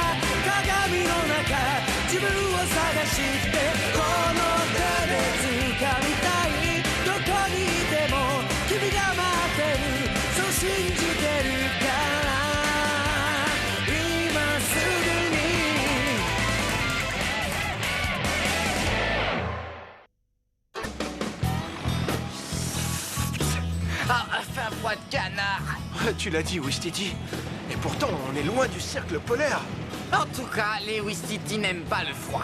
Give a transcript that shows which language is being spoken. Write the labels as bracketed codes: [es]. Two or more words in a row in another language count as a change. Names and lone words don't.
[ja] 鏡の中自分を探してこの手で掴みたいどこにいても君が待ってるそう信じてるから今すぐに [fr] Ah, fin froid de canard. Tu l'as dit, Wistiti. Et pourtant, on est loin du cercle polaire. En tout cas, les Wistiti n'aiment pas le froid.